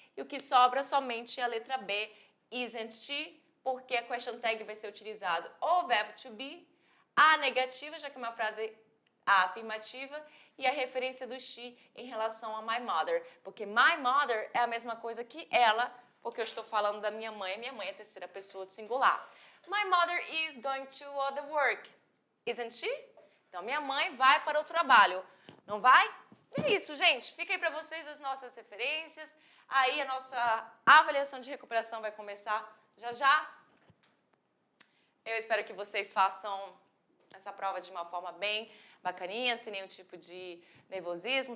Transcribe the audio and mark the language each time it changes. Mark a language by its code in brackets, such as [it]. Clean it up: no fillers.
[pt] E o que sobra somente é a letra B, [en] isn't she, [pt] porque a question tag vai ser utilizado o verbo to be, a negativa, já que é uma frase afirmativa, e a referência do she em relação a [en] my mother, [pt] porque my mother é a mesma coisa que ela, porque eu estou falando da minha mãe é a terceira pessoa do singular. [en] My mother is going to all the work, isn't she? [pt] Então, minha mãe vai para o trabalho, não vai? É isso, gente. Fica aí para vocês as nossas referências. Aí a nossa avaliação de recuperação vai começar já já. Eu espero que vocês façam essa prova de uma forma bem bacaninha, sem nenhum tipo de nervosismo.